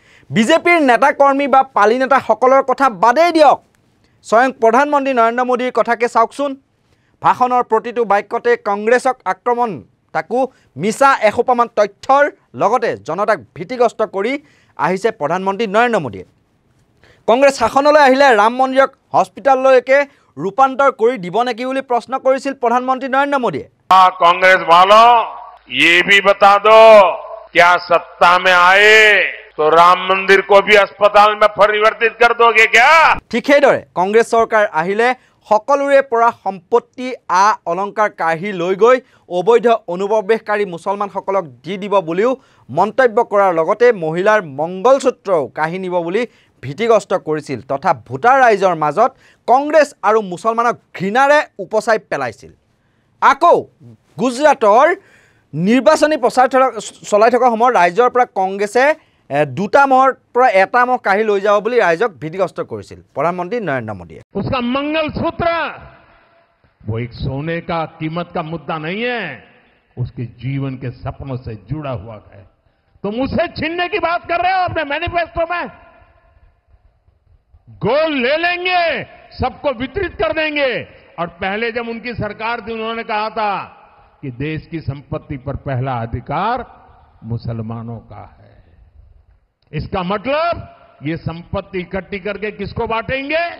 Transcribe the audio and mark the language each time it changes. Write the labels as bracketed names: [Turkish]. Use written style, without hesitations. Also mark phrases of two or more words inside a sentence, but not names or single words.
[Assamese] বিজেপিৰ নেতা কৰ্মী বা পালি নেতাসকলৰ কথা বাদেই দিয়ক স্বয়ং প্ৰধানমন্ত্ৰী নৰেন্দ্ৰ মোদীৰ কথাকে চাওকচোন ভাষণৰ প্ৰতিটো বাক্যতে কংগ্ৰেছক আক্ৰমণ তাকো মিছা এসোপামান তথ্যৰ লগতে জনতাক ভীতিগ্ৰস্ত কৰি আহিছে প্ৰধানমন্ত্ৰী নৰেন্দ্ৰ মোদীয়ে কংগ্ৰেছ শাসনলৈ আহিলে ৰাম মন্দিৰক হস্পিটাললৈকে ৰূপান্তৰ কৰি দিব নেকি বুলি প্ৰশ্ন কৰিছিল প্ৰধানমন্ত্ৰী নৰেন্দ্ৰ মোদীয়ে [Hindi] कांग्रेस वालों ये भी बता दो क्या सत्ता में आए तो राम मंदिर को भी अस्पताल में परिवर्तित कर दोगे क्या [Assamese] ঠিক সেইদৰে কংগ্ৰেছ চৰকাৰ আহিলে সকলোৰে পৰা সম্পত্তি অলংকাৰ কাঢ়ি লৈ গৈ অবৈধ অনুপ্ৰৱেশকাৰী মুছলমানসকলক দি দিব বুলিও মন্তব্য কৰাৰ লগতে মহিলাৰ মংগলসূত্ৰও কাঢ়ি নিব বুলি ভীতিগ্ৰস্ত কৰিছিল তথা ভোটাৰ ৰাইজৰ মাজত কংগ্ৰেছ আৰু মুছলমানক ঘৃণাৰে উপচাই পেলাইছিল আকৌ গুজৰাটৰ নিৰ্বাচনী প্ৰচাৰ চলাই থকা সময়ত ৰাইজৰ পৰা কংগ্ৰেছে দুটা মহৰ পৰা এটা মহ কাঢ়ি লৈ যাব বুলি ৰাইজক ভীতিগ্ৰস্ত কৰিছিল প্ৰধানমন্ত্ৰী নৰেন্দ্ৰ মোদীয়ে [Hindi] उसका मंगलसूत्र वो एक सोने का कीमत का मुद्दा नहीं है उसके जीवन के सपनों से जुड़ा हुआ है तुम उसे छीनने की बात कर रहे हो अपने मैनिफेस्टो में गोल ले लेंगे सबको वितरित कर देंगे और पहले जब उनकी सरकार थी उन्होंने कहा था कि देश की संपत्ति पर पहला अधिकार मुसलमानों का है इसका मतलब ये संपत्ति इकट्ठी करके किसको बांटेंगे